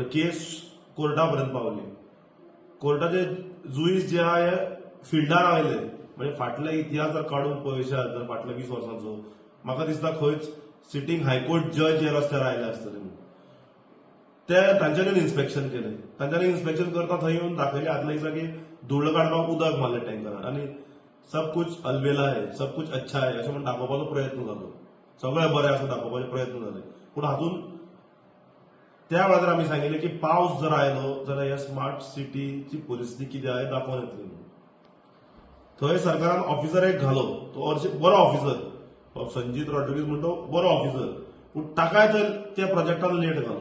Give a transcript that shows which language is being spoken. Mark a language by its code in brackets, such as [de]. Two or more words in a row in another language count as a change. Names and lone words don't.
[kok] केस कोर्टा पर्यंत पावली. कोर्टाचे जुईस जे आहा हे फिल्डार आयले. म्हणजे फाटले इतिहास जर काडून पळयशात जर फाटल्या 20 वर्सांचो, म्हाका दिसता खंयच [en] sitting High Court judge [kok] हे रस्त्यार आयले आसतले. ते तांच्यांनी इन्स्पेक्शन केलें. तांच्यांनी इन्स्पेक्शन करता थंय येवन दाखयलें आदल्या दिसा की धुळ्ळ काडपाक उदक मारलें टँकरान आनी [hi] सब कुछ अलबेला है, सब कुछ अच्छा है [kok] अशें म्हणून दाखोवपाचो प्रयत्न जालो. सगळें बरें आसा दाखोवपाचे प्रयत्न जाले. पूण हातूंत त्या वेळार आमी सांगिल्लें की पावस जर आयलो जाल्यार ह्या स्मार्ट सिटीची परिस्थिती कितें आहा हें दाखोवन येतली म्हणून. थंय सरकारान ऑफिसर एक घालो. तो बरो ऑफिसर, संजीत रॉड्रिगीज म्हणटा तो बरो ऑफिसर, पूण ताकाय थंय त्या प्रोजेक्टान लेट घालो.